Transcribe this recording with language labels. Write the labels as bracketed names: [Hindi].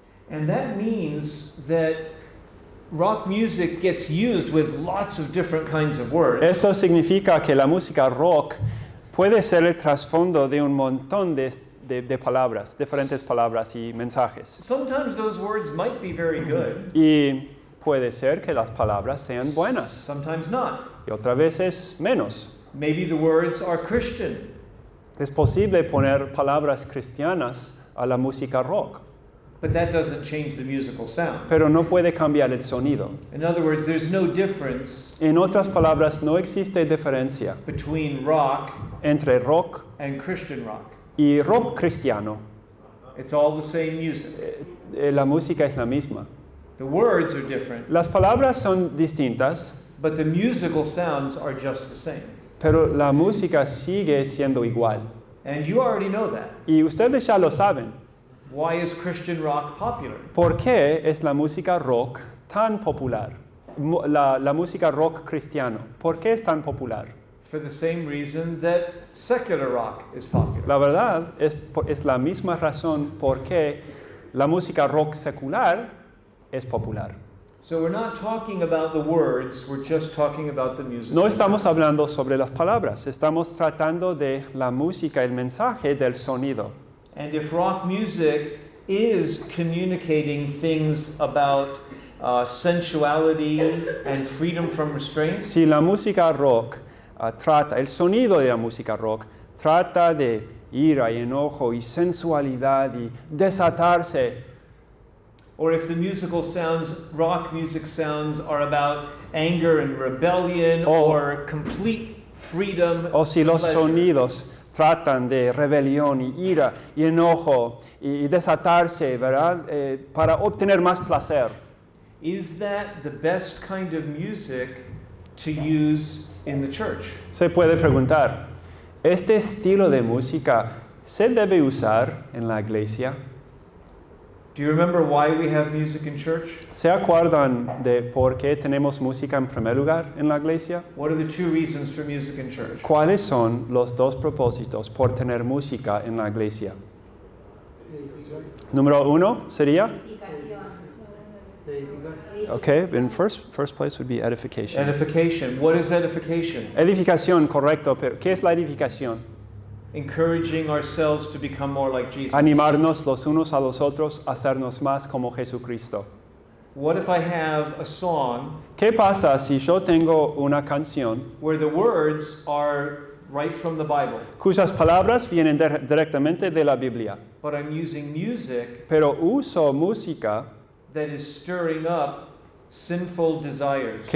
[English] And that means that rock music gets used with lots of different kinds of words. [Spanish] Esto significa que la música rock puede ser el trasfondo de un montón de palabras, diferentes palabras y mensajes. [English] Sometimes those words might be very good, [Spanish] Y puede ser que las palabras sean buenas [English] sometimes not. [Spanish] y otras veces menos. [English] Maybe the words are Christian. [Spanish] Es posible poner palabras cristianas a la música rock, [English] But that doesn't change the musical sound. [Spanish] pero no puede cambiar el sonido. [English] In other words, there's no difference [Spanish] En otras palabras, no existe diferencia [English] between rock [Spanish] entre rock [English] and Christian rock. [Spanish] y rock cristiano. [English] It's all the same music. [Spanish] La música es la misma. [English] The words are different, [Spanish] Las palabras son distintas, [English] but the musical sounds are just the same. [Spanish] pero la música sigue siendo igual. [English] And you already know that. [Spanish] Y ustedes ya lo saben. [English] Why is Christian rock popular? [Spanish] ¿Por qué es la música rock tan popular? La música rock cristiano, ¿por qué es tan popular? [English] For the same reason that secular rock is popular. [Spanish] La verdad es la misma razón por qué la música rock secular es popular. [English] So we're not talking about the words, we're just talking about the music. [Spanish] No estamos hablando sobre las palabras, estamos tratando de la música, el mensaje del sonido. [English] And if rock music is communicating things about sensuality and freedom from restraints, [Spanish] Si la música rock el sonido de la música rock trata de ira y enojo y sensualidad y desatarse, [English] or if the rock music sounds are about anger and rebellion or complete freedom, [Spanish] o si [English] and [Spanish] los [English] pleasure, [Spanish] sonidos tratan de rebelión y ira y enojo y desatarse, ¿verdad? Para obtener más placer. [English] is that the best kind of music to use in the church? [Spanish] Se puede preguntar, ¿este estilo de música se debe usar en la iglesia? [English] Do you remember why we have music in church? [Spanish] ¿Se acuerdan de por qué tenemos música en primer lugar en la iglesia? [English] What are the two reasons for music in church? [Spanish] ¿Cuáles son los dos propósitos por tener música en la iglesia? Número uno sería, [English] okay, in first place would be edification. Edification. What is edification? [Spanish] Edificación, correcto, pero ¿qué es la edificación? [English] Encouraging ourselves to become more like Jesus. [Spanish] Animarnos los unos a los otros a hacernos más como Jesucristo. [English] What if I have a song [Spanish] ¿Qué pasa si yo tengo una canción [English] where the words are right from the Bible, [Spanish] cuyas palabras vienen directamente de la Biblia, [English] but I'm using music [Spanish] pero uso música [English] that is stirring up sinful desires